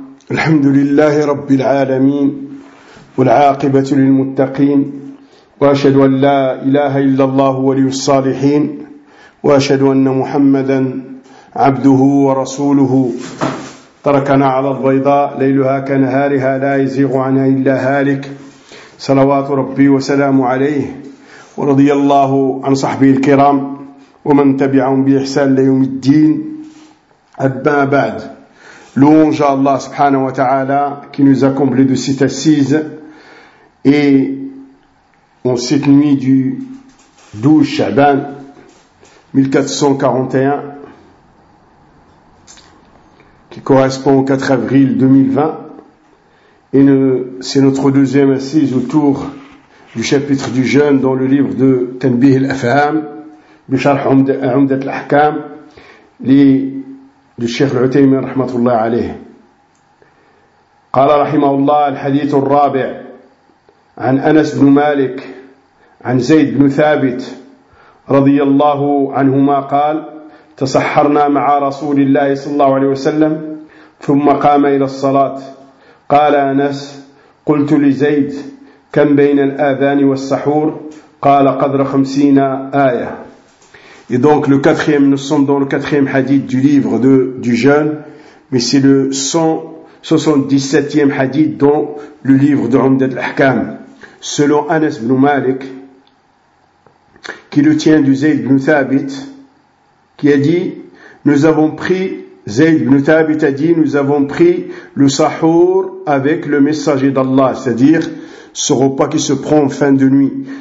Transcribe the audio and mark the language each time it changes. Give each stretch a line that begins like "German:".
Arabic: الحمد لله رب العالمين والعاقبة للمتقين، وأشهد أن لا إله إلا الله ولي الصالحين، وأشهد أن محمدا عبده ورسوله. تركنا على البيضاء ليلها كنهارها لا يزيغ عنها إلا هالك، صلوات ربي وسلام عليه ورضي الله عن صحبه الكرام ومن تبعهم بإحسان ليوم الدين. أما بعد، لونج الله سبحانه وتعالى
French: qui nous a comblé de cette assise et en cette nuit du 12 Shaban 1441 qui correspond au 4 avril 2020 c'est notre deuxième assise autour du chapitre du jeûne dans le livre de Tanbih al-Afham
Arabic: بشرح عمدة الأحكام للشيخ العثيمين رحمة الله عليه. قال رحمه الله الحديث الرابع عن أنس بن مالك عن زيد بن ثابت رضي الله عنهما قال: تسحرنا مع رسول الله صلى الله عليه وسلم ثم قام إلى الصلاة. قال أنس: قلت لزيد: كم بين الآذان والسحور؟ قال: قدر 50 آية.
French: Et donc le quatrième, nous sommes dans le quatrième hadith du livre du jeûne, mais c'est le 177e hadith dans le livre de Umdat al-Ahkam, selon Anas ibn Malik, qui le tient du Zayd ibn Thabit, qui a dit, nous avons pris le sahour avec le messager d'Allah, c'est-à-dire ce repas qui se prend en fin de nuit.